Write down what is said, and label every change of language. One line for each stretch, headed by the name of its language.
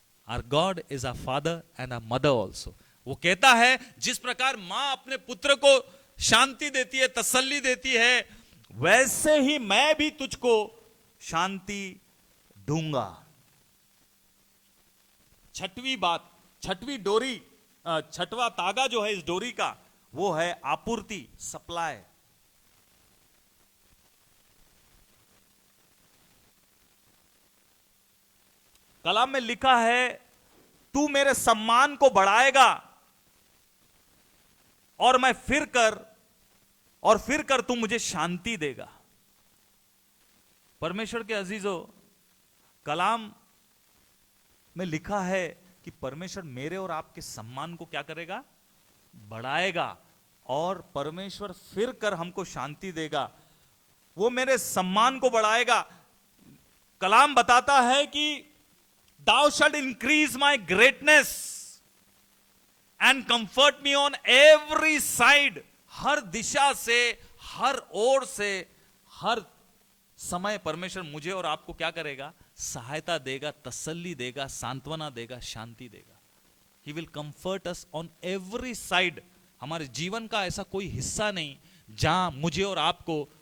English: Our God is our father and our mother also.
Hindi: वो कहता है, जिस प्रकार मां अपने पुत्र को शांति देती है, तसल्ली देती है, वैसे ही मैं भी तुझको शांति दूंगा। 6वीं बात, 6वीं डोरी, 6वां तागा जो है इस डोरी का, वो है आपूर्ति, सप्लाई। कलाम में लिखा है, तू मेरे सम्मान को बढ़ाएगा और मैं फिर कर तू मुझे शांति देगा। परमेश्वर के अजीजों, कलाम में लिखा है कि परमेश्वर मेरे और आपके सम्मान को क्या करेगा? बढ़ाएगा, और परमेश्वर फिर कर हमको शांति देगा। वो मेरे सम्मान को बढ़ाएगा। कलाम बताता है कि
English: Thou shalt increase my greatness and comfort me on every side.
Hindi: हर दिशा से, हर ओर से, हर समय परमेश्वर मुझे और आपको क्या करेगा? सहायता देगा, तसल्ली देगा, सांत्वना देगा, शांति देगा।
English: He will comfort us on every side.
Hindi: हमारे जीवन का ऐसा कोई हिस्सा नहीं जहां मुझे और आपको